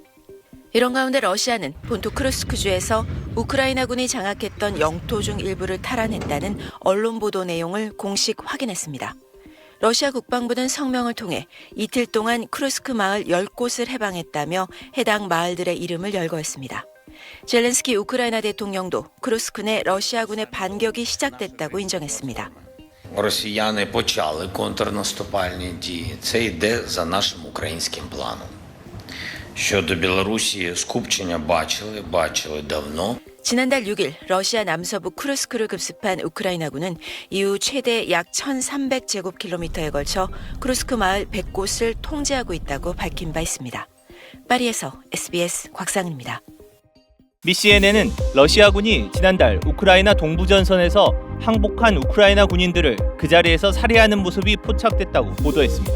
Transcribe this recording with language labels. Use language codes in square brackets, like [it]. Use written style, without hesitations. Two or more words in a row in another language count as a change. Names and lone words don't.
[ko] 이런 가운데 러시아는 본토 크루스크주에서 우크라이나군이 장악했던 영토 중 일부를 탈환했다는 언론 보도 내용을 공식 확인했습니다. 러시아 국방부는 성명을 통해 이틀 동안 크루스크 마을 10곳을 해방했다며 해당 마을들의 이름을 열거했습니다. 젤렌스키 우크라이나 대통령도 크루스크 내 러시아군의 반격이 시작됐다고 인정했습니다. [uk] Росіяни почали контрнаступальні дії. Це йде за нашим українським планом. Щодо Білорусі, скупчення бачили давно. [ko] 지난달 6일 러시아 남서부 크루스크를 급습한 우크라이나군은 이후 최대 약 1,300제곱킬로미터에 걸쳐 크루스크 마을 100곳을 통제하고 있다고 밝힌 바 있습니다. 파리에서 SBS 곽상은입니다. 미 CNN은 러시아군이 지난달 우크라이나 동부전선에서 항복한 우크라이나 군인들을 그 자리에서 살해하는 모습이 포착됐다고 보도했습니다.